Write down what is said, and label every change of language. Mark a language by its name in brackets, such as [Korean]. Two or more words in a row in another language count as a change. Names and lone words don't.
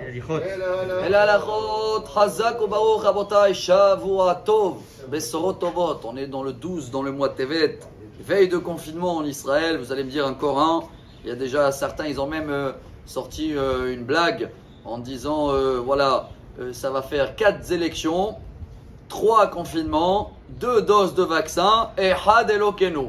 [Hebrew] אל הלכות, חזק וברוך רבותיי, שבוע טוב, בשורות טובות. [French] On est dans le 12, dans le mois Tevet. Veille de confinement en Israël, vous allez me dire encore un. Il y a déjà certains, ils ont même sorti une blague en disant voilà, ça va faire 4 élections, 3 confinements, 2 doses de vaccin et [Hebrew] אחד אלוקינו.